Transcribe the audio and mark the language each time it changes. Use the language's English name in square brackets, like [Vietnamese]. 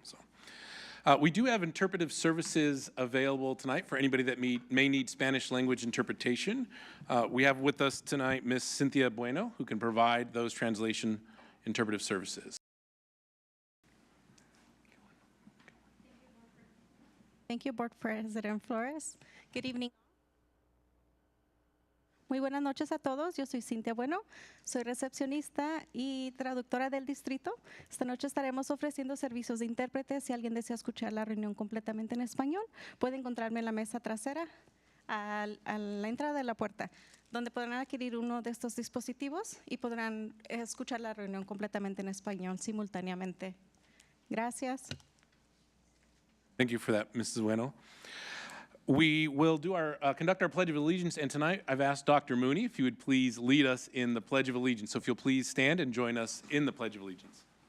[English] So, we do have interpretive services available tonight for anybody that may need Spanish language interpretation. We have with us tonight Ms. Cynthia Bueno, who can provide those translation interpretive services. Thank you, Board President Flores. Good evening. [Spanish] Muy buenas noches a todos. Yo soy Cintia Bueno, soy recepcionista y traductora del distrito. Esta noche estaremos ofreciendo servicios de intérprete. Si alguien desea escuchar la reunión completamente en español, puede encontrarme en la mesa trasera a la entrada de la puerta, donde podrán adquirir uno de estos dispositivos y podrán escuchar la reunión completamente en español simultáneamente. Gracias. [English] Thank you for that, Mrs. Bueno. We will do conduct our Pledge of Allegiance, and tonight I've asked Dr. Mooney if you would please lead us in the Pledge of Allegiance. So if you'll please stand and join us in the Pledge of Allegiance.